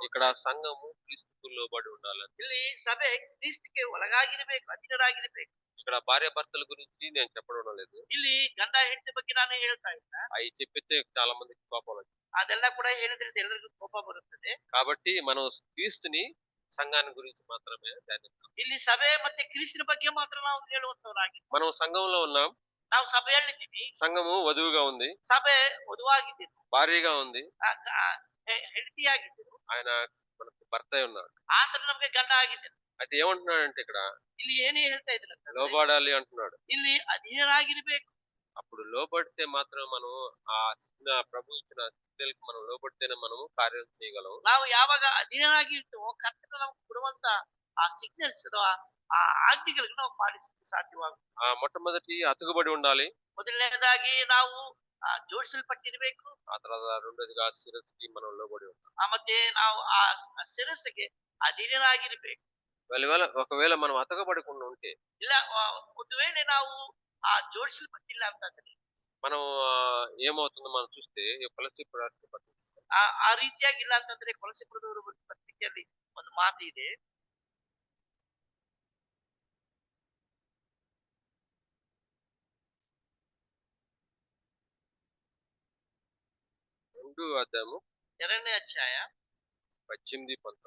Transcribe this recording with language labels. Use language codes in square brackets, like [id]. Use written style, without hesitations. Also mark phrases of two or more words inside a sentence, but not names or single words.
[te] ఇక్కడ సంఘము క్రీస్తుకు లోబడి ఉండాలని. [kn] ಇಲ್ಲಿ ಸಭೆ ಕ್ರಿಸ್ತಕ್ಕೆ ಒಳಗಾಗಿರ್ಬೇಕು, ಅಧೀನರಾಗಿರ್ಬೇಕು. [te] ఇక్కడ భార్య భర్తల గురించి నేను చెప్పడం లేదు. [kn] ಇಲ್ಲಿ ಗಂಡ ಹೆಂಡತಿ ಬಗ್ಗೆ ನಾನು ಹೇಳ್ತಾ ಇಲ್ಲ. [te] అవి చెప్పితే చాలా మందికి కోపం వస్తుంది. [kn] ಅದೆಲ್ಲ ಕೂಡ ಹೇಳಿದ್ರೆ ಎಲ್ಲರಿಗೂ ಕೋಪ ಬರುತ್ತದೆ. [te] కాబట్టి మనం క్రీస్తుని సంఘాన్ని గురించి మాత్రమే ధ్యానిస్తాం. [kn] ಇಲ್ಲಿ ಸಭೆ ಮತ್ತೆ ಕ್ರಿಸ್ತನ ಬಗ್ಗೆ ಮಾತ್ರ ನಾವು ಹೇಳುವಂತವರಾಗಿ. [te] మనం సంఘంలో ఉన్నాం. [kn] ನಾವು ಸಭೆಯಲ್ಲಿದ್ದೀವಿ. [te] సంఘము వధువుగా ఉంది, [kn] ಸಭೆ ವಧುವಾಗಿದ್ದೀವಿ, [te] భార్యగా ఉంది, [kn] ಹೆಂಡತಿಯಾಗಿದ್ದೀವಿ. [te] ఆయన మనకు భర్త ఉన్నాడు. [kn] ಆತನು ನಮಗೆ ಗಂಡ ಆಗಿದ್ದಾನೆ. [te] అయితే ఏమంటున్నాడంటే ఇక్కడ [kn] ಇಲ್ಲಿ ಏನೇ ಹೇಳ್ತಾ ಇದ್ರು [te] లోబడాలి అంటున్నాడు. [kn] ಇಲ್ಲಿ ಅಧೀನರಾಗಿರ್ಬೇಕು. [te] అప్పుడు లోబడితే మాత్రం మనం ఆ చిన్న ప్రభు ఇచ్చిన శక్తులకు మనం లోబడితేనే మనం కార్యం చేయగలం. [kn] ನಾವು ಯಾವಾಗ ಅಧೀನರಾಗಿರ್ತೀವೋ ಕರ್ತನ ನಮಗೆ ಕೊಡುವಂತ ಆ ಸಿಗ್ನಲ್ಸ್ ಅಥವಾ ಆ ಆಜ್ಞೆಗಳಿಗೆ ನಾವು ಪಾಲಿಸಲಿಕ್ಕೆ ಸಾಧ್ಯವಾಗುತ್ತೆ. [te] ఆ మొట్టమొదటి అతుకుబడి ఉండాలి. [kn] ಮೊದಲನೇದಾಗಿ ನಾವು ಜೋಡಿಸಲ್ಪಟ್ಟಿರ್ಬೇಕು. [te] ఆ తర్వాత రెండోదిగా శిరస్సుకి మనం లోబడి ఉండాలి. [kn] ಮತ್ತೆ ನಾವು ಆ ಶಿರಸ್ಸಿಗೆ ಅಧೀನರಾಗಿರ್ಬೇಕು. [te] ఒకవేళ మనం అతకబడకుండా ఉంటే [kn] ಇಲ್ಲ ಒಂದು ವೇಳೆ ನಾವು ಆ ಜೋಡಿಸಲ್ಪಟ್ಟಿಲ್ಲ ಅಂತಂದ್ರೆ [te] మనం ఏమవుతుందో మనం చూస్తే ఫిలిప్పీయుల రాసిన పత్రిక [kn] ಆ ರೀತಿಯಾಗಿ ಇಲ್ಲ ಅಂತಂದ್ರೆ ಕೊಲಸೆಪುರದವರು ಪತ್ರಿಕೆಯಲ್ಲಿ ಒಂದು ಮಾತು ಇದೆ. [te] రెండు అధ్యాయము [kn] 2ನೇ ಅಧ್ಯಾಯ 18, 19.